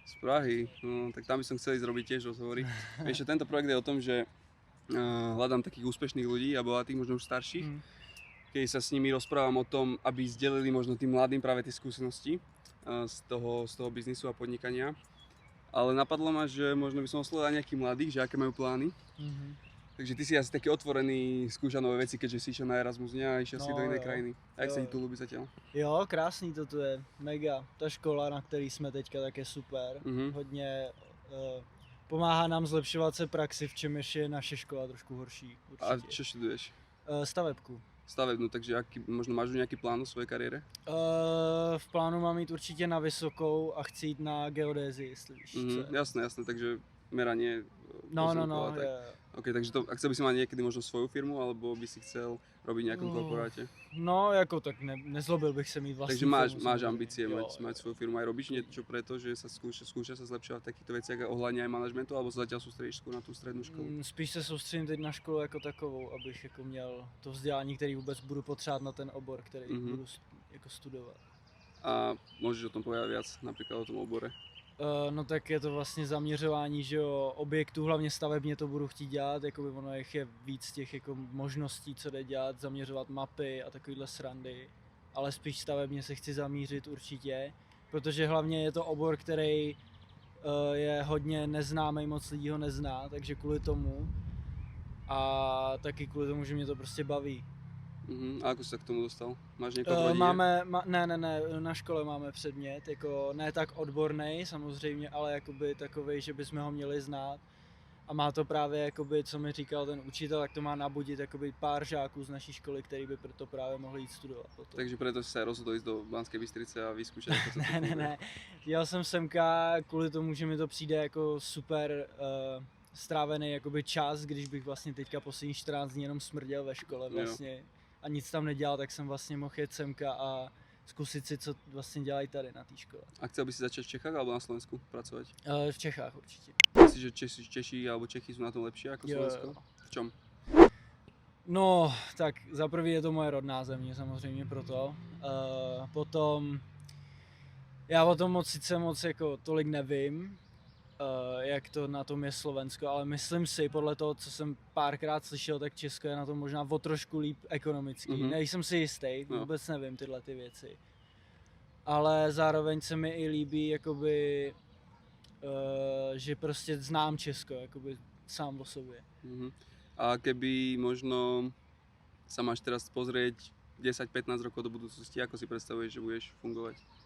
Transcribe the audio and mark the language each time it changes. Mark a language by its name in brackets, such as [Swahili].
[Slovak] Z Prahy, no tak tam by som chcel ísť robiť tiež rozhovory. Vieš, že tento projekt je o tom, že hľadám takých úspešných ľudí a bohatých, možno už starších, keď sa s nimi rozprávam o tom, aby zdelili možno tým mladým práve tie skúsenosti z toho biznisu a podnikania. Ale napadlo ma, že možno by som oslovil aj nejakých mladých, že aké majú plány. Takže ty si asi taký otvorený, skúša nové veci, keďže si išiel na Erasmus a išiel si do inej krajiny. Jak sa ti tu ľúbi zatiaľ? [Czech] Jo, krásný to tu je, mega. Ta škola, na který jsme teďka, tak je super. Hodně pomáhá nám zlepšovat se praxi, v čem je naše škola trošku horší. Určitě. [Slovak] A čo študuješ? [Czech] Stavebku. [Slovak] Stavebnú, takže možno máš nejaký plán o svojej kariére? [Czech] V plánu mám jít určitě na vysokou a chci jít na geodézii, jestli víš. [Slovak] Jasné, takže meranie pozemkov a tak. OK, takže a chcel by si mať niekedy možno svoju firmu, alebo by si chcel robiť v nejakom korporáte? [Czech] No, jako tak nezlobil bych se mít vlastní [Slovak] Takže [Czech] firmu. [Slovak] máš ambície mať svoju firmu, aj robíš niečo preto, že sa skúša sa zlepšovať v takýchto veciach ohľadne aj manažmentu, alebo sa zatiaľ sústredíš skôr na tú strednú školu? [Czech] Spíš se soustředím teď na školu jako takovou, abych jako měl to vzdělání, který vůbec budu potřebovat na ten obor, který budu jako studovat. [Slovak] A môžeš o tom povedať viac, napríklad o tom obore? [Czech] No tak je to vlastně zaměřování, že jo, objektů, hlavně stavebně to budu chtít dělat, jakoby ono je víc těch jako možností, co jde dělat, zaměřovat mapy a takovýhle srandy, ale spíš stavebně se chci zamířit určitě, protože hlavně je to obor, který je hodně neznámý, moc lidí ho nezná, takže kvůli tomu a taky kvůli tomu, že mě to prostě baví. [Slovak] A ako si sa k tomu dostal? Máš niekoho v rodine? [Czech] Ne, na škole máme předmět, jako ne tak odborný samozřejmě, ale jakoby takovej, že bychom ho měli znát. A má to právě, jakoby, co mi říkal ten učitel, tak to má nabudit jakoby pár žáků z naší školy, který by proto právě mohli jít studovat. Potom. [Slovak] Takže preto si sa rozhodol ísť do Banskej Bystrice a vyskúšať, ako sa to [Czech] Ne. Jel jsem semka kvůli tomu, že mi to přijde jako super strávený jakoby čas, když bych vlastně teďka poslední 14 dní jenom smrděl ve škole vlastně. A nic tam nedělal, tak jsem vlastně mohl jet semka a zkusit si, co vlastně dělají tady na té škole. [Slovak] A chcel by si začať v Čechách alebo na Slovensku pracovať? [Czech] V Čechách určitě. [Slovak] Myslíš, že Češi alebo Čechy sú na tom lepšie ako Slovensko? V čom? [Czech] No, tak za prvý je to moje rodná země samozřejmě proto. Potom, já o tom sice moc jako tolik nevím, jak to na tom je Slovensko, ale myslím si, podle toho, co jsem párkrát slyšel, tak Česko je na tom možná o trošku líp ekonomicky. Nejsem si jistý, vůbec nevím tyhle ty věci. Ale zároveň se mi i líbí, jakoby, že prostě znám Česko, jakoby sám o sobě. [Slovak] A keby možno sa máš teraz pozrieť 10-15 rokov do budúcnosti, ako si predstavuješ, že budeš fungovať?